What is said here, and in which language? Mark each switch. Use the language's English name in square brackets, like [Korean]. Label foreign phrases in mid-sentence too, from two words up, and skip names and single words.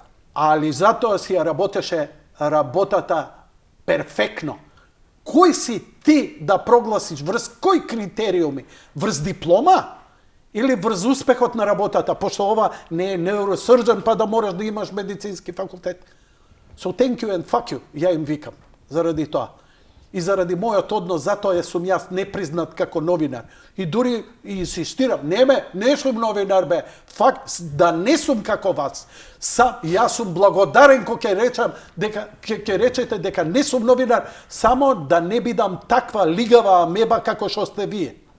[Macedonian] Али затоа си ја работеше работата перфектно. Кој си ти да прогласиш врз кој критериуми? Врз диплома? Или врз успехот на работата? Пошто ова не е неуросрџан, па да мораш да имаш медицински факултет. [English] So thank you and fuck you, [Macedonian] ја им викам, заради тоа. И заради мојот однос, затоа сум јас непризнат како новинар. И дури инсистирам, не сум новинар бе, факт да не сум како вас. Јас сум благодарен кога ќе речете дека не сум новинар, само да не бидам таква лигава амеба како што сте вие.